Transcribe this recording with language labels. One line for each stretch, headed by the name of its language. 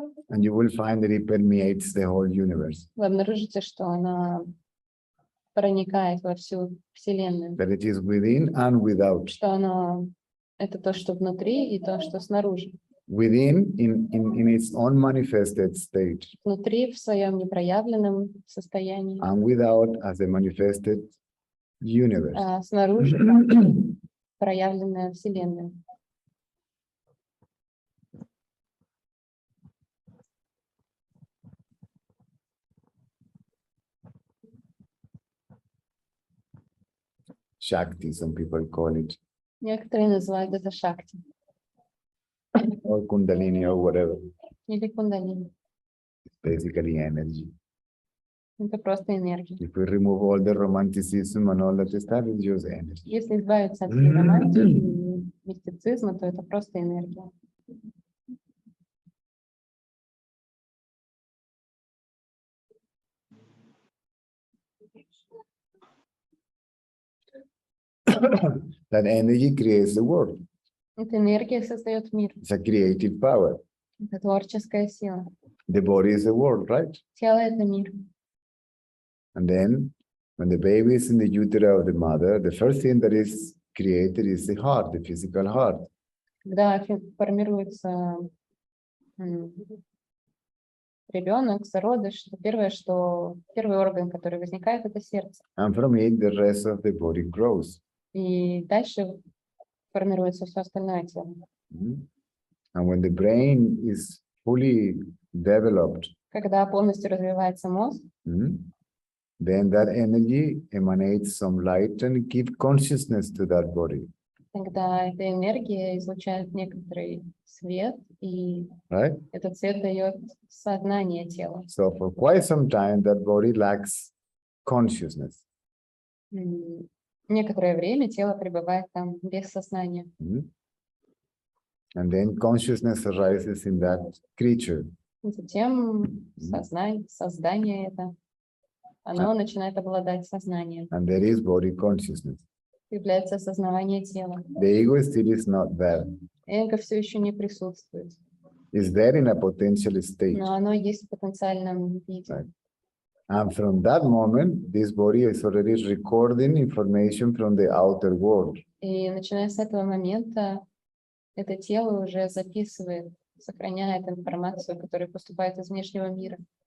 English: and you will find that it permeates the whole universe,
Russian: Вы обнаружите, что она проникает во всю Вселенную,
English: that it is within and without.
Russian: что она — это то, что внутри, и то, что снаружи.
English: Within, in its unmanifested state,
Russian: Внутри в своем непроявленном состоянии,
English: and without as a manifested universe.
Russian: а снаружи проявленная Вселенная.
English: Shakti, some people call it,
Russian: Некоторые называют это шакти
English: or kundalini, or whatever.
Russian: или кундалини.
English: Basically energy.
Russian: Это просто энергия.
English: If we remove all the romanticism and all that stuff, it's just energy.
Russian: Если избавиться от всей романтики и мистицизма, то это просто энергия.
English: That energy creates the world.
Russian: Эта энергия создает мир.
English: It's a creative power.
Russian: Это творческая сила.
English: The body is the world, right?
Russian: Тело — это мир.
English: And then when the baby is in the utero of the mother, the first thing that is created is the heart, the physical heart.
Russian: Когда формируется ребенок, зародыш, то первый орган, который возникает, это сердце.
English: And from it, the rest of the body grows.
Russian: И дальше формируется все остальное тело.
English: And when the brain is fully developed,
Russian: Когда полностью развивается мозг,
English: then that energy emanates some light and give consciousness to that body.
Russian: тогда эта энергия излучает некоторый свет, и
English: Right?
Russian: этот свет дает сознание тела.
English: So for quite some time, that body lacks consciousness.
Russian: Некоторое время тело пребывает там без сознания.
English: And then consciousness arises in that creature.
Russian: И затем создание это, оно начинает обладать сознанием.
English: And there is body consciousness.
Russian: Появляется осознавание тела.
English: The ego still is not there.
Russian: Эго все еще не присутствует,
English: It's there in a potential state.
Russian: но оно есть в потенциальном виде.
English: Right. And from that moment, this body is already recording information from the outer world.
Russian: И начиная с этого момента, это тело уже записывает, сохраняет информацию, которая поступает из внешнего мира.